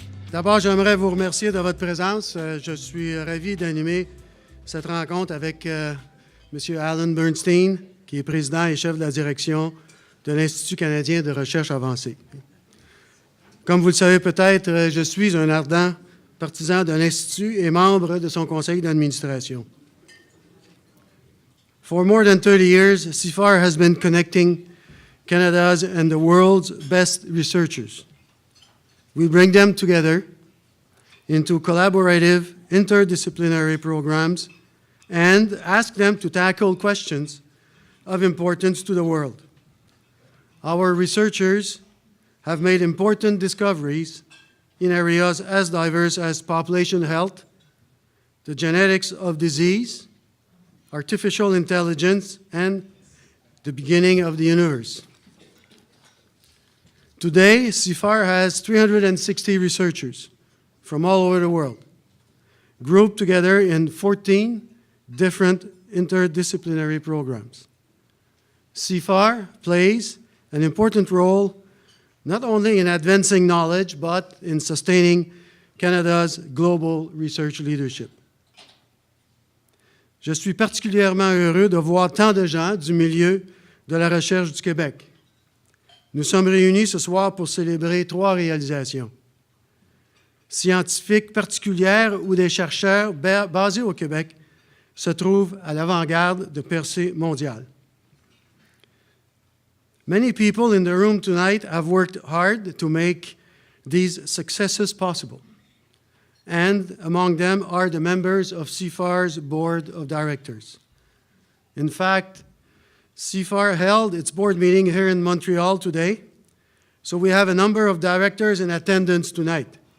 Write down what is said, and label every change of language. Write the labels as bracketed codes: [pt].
[fr] D'abord, j'aimerais vous remercier de votre présence. Je suis ravi d'animer cette rencontre avec M. Alan Bernstein, qui est président et chef de la direction de l'Institut canadien de recherche avancée. Comme vous le savez peut-être, je suis un ardent partisan de l'Institut et membre de son conseil d'administration. [en] For more than 30 years, CIFAR has been connecting Canada's and the world's best researchers. We bring them together into collaborative, interdisciplinary programs and ask them to tackle questions of importance to the world. Our researchers have made important discoveries in areas as diverse as population health, the genetics of disease, artificial intelligence, and the beginning of the universe. Today, CIFAR has 360 researchers from all over the world, grouped together in 14 different interdisciplinary programs. CIFAR plays an important role not only in advancing knowledge, but in sustaining Canada's global research leadership. [fr] Je suis particulièrement heureux de voir tant de gens du milieu de la recherche du Québec. Nous sommes réunis ce soir pour célébrer 3 réalisations scientifiques particulières où des chercheurs basés au Québec se trouvent à l'avant-garde de percées mondiales. [en] Many people in the room tonight have worked hard to make these successes possible, and among them are the members of CIFAR's Board of Directors. In fact, CIFAR held its board meeting here in Montreal today, so we have a number of directors in attendance tonight.